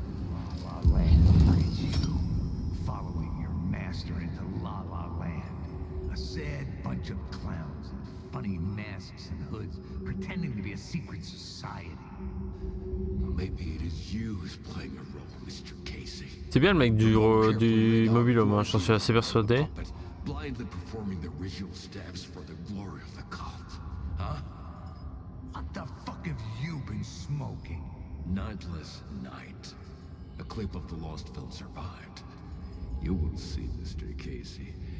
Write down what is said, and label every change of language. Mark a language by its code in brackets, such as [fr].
[en] La La Land leads you, following your master into La La Land. A sad bunch of clowns and funny masks and hoods, pretending to be a secret society. Maybe it is you who's playing a role, Mr. Casey. [fr] C'est bien le mec du mobil-homme, hein, j'en suis assez persuadé. [en] Blindly performing the ritual steps for the glory of the cult. Huh? What the fuck have you been smoking? Nightless Night. A clip of the lost film survived. You will see, Mr. Casey.